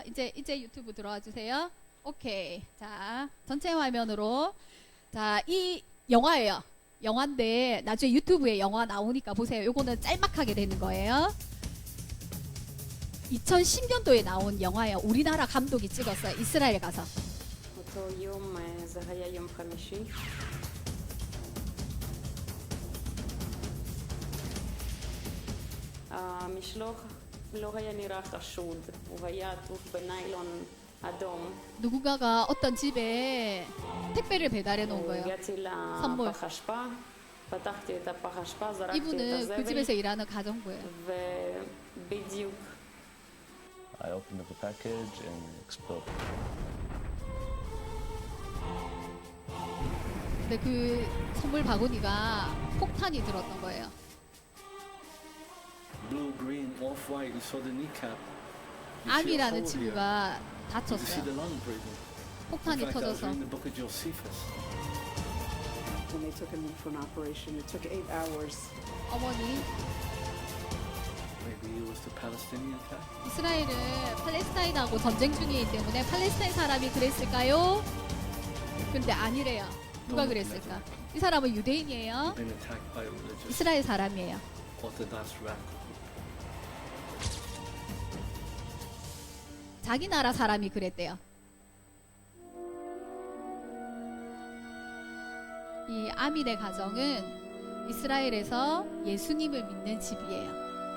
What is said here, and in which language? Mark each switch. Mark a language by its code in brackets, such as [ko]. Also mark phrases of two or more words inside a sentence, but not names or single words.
[ko] 이제 유튜브 들어와 주세요. 오케이. 자, 전체 화면으로. 자, 이 영화예요. 영화인데 나중에 유튜브에 영화 나오니까 보세요. 요거는 짤막하게 되는 거예요. 2010년도에 나온 영화예요. 우리나라 감독이 찍었어요. 이스라엘 가서. [he] אותו יום זה היה יום חמישי. המשלוח לא היה נראה חשוד, הוא היה עטוף בניילון אדום. [ko] 누군가가 어떤 집에 택배를 배달해 놓은 거예요. [he] הגעתי [ko] 선물. [he] לפח אשפה, פתחתי את הפח אשפה, זרקתי את [ko] 이분은 그 [he] הזבל, [ko] 집에서 일하는 가정부예요. [he] ובדיוק [en] I opened up the package and it exploded. [ko] 근데 그 선물 바구니가 폭탄이 들었던 거예요. [en] Blue, green, off-white. You saw the kneecap. You see a [ko] 암이라는 [en] hole here. [ko] 친구가 [en] You see [ko] 다쳤어요. [en] the lung breathing. In [ko] 폭탄이 [en] fact, I was [ko] 터져서. [en] reading the book of Josephus. When they took him in for an operation, it took 8 hours. [ko] 어머니, [en] Maybe it was the Palestinian attack. [ko] 이스라엘은 팔레스타인하고 전쟁 중이기 때문에 팔레스타인 사람이 그랬을까요? 근데 아니래요. 누가 그랬을까? 이 사람은 유대인이에요. [en] Been attacked by religious [ko] 이스라엘 사람이에요. [en] Orthodox radical. [ko] 자기 나라 사람이 그랬대요. 이 아민의 가정은 이스라엘에서 예수님을 믿는 집이에요.